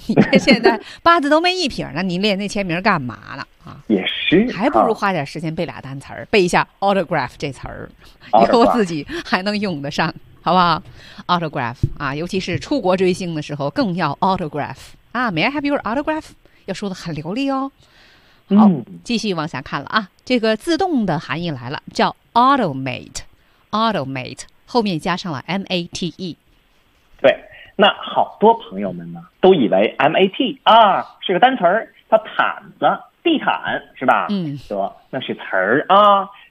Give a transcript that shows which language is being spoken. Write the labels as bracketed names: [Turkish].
[Chinese] 你看现在八字都没一撇了，你练那签名干嘛呢、也是，还不如花点时间背俩单词、背一下 autograph 这词儿，以后自己还能用得上，好不好？ autograph 啊，尤其是出国追星的时候更要 autograph 啊。 [English] May I have your autograph， [Chinese] 要说的很流利哦。好，继续往下看了啊，这个自动的含义来了，叫 automate， 后面加上了 mate。对，那好多朋友们呢都以为 mat 啊是个单词儿，它毯子地毯是吧，说那是词儿啊。